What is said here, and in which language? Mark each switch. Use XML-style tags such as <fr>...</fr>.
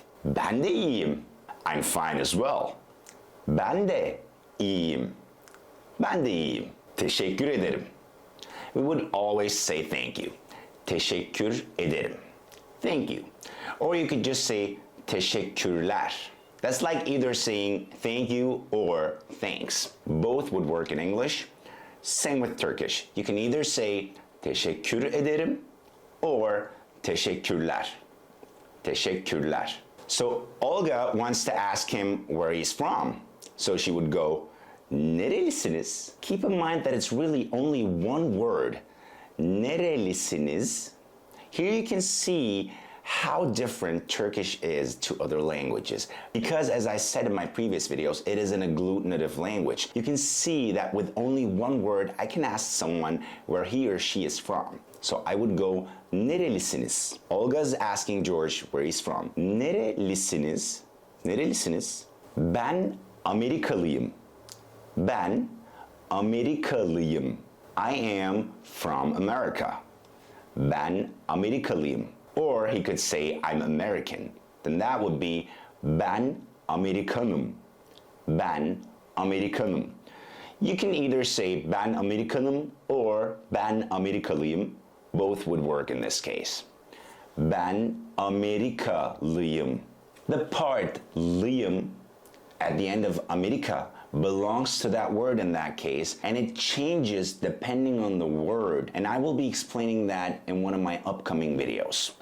<tr>Ben de iyiyim.</tr> <en>I'm fine as well.</en> <tr>Ben de İyiyim. Ben de iyiyim. Teşekkür ederim.</tr> <en>We would always say thank you.</en> <tr>Teşekkür ederim.</tr> <en>Thank you. Or you could just say teşekkürler. That's like either saying thank you or thanks. Both would work in English. Same with Turkish. You can either say</en> <tr>teşekkür ederim</tr> <en>or teşekkürler.</en> <tr>Teşekkürler.</tr> <en>So Olga wants to ask him where he's from. So she would go, nerelisiniz? Keep in mind that it's really only one word. Nerelisiniz? Here you can see how different Turkish is to other languages. Because as I said in my previous videos, it is an agglutinative language. You can see that with only one word, I can ask someone where he or she is from. So I would go, nerelisiniz? Olga's asking George where he's from.</en> <tr>Nerelisiniz? Nerelisiniz? Ben Amerikalıyım. Ben Amerikalıyım.</tr> <en>I am from America.</en> <tr>Ben Amerikalıyım.</tr> <en>Or he could say I'm American. Then that would be</en> <tr>ben Amerikanım. Ben Amerikanım.</tr> <en>You can either say</en> <tr>ben Amerikanım</tr> <en>or</en> <tr>ben Amerikalıyım.</tr> <en>Both would work in this case.</en> <tr>Ben Amerikalıyım.</tr> <en>The part lıyım at the end of America belongs to that word in that case, and it changes depending on the word, and I will be explaining that in one of my upcoming videos.</en>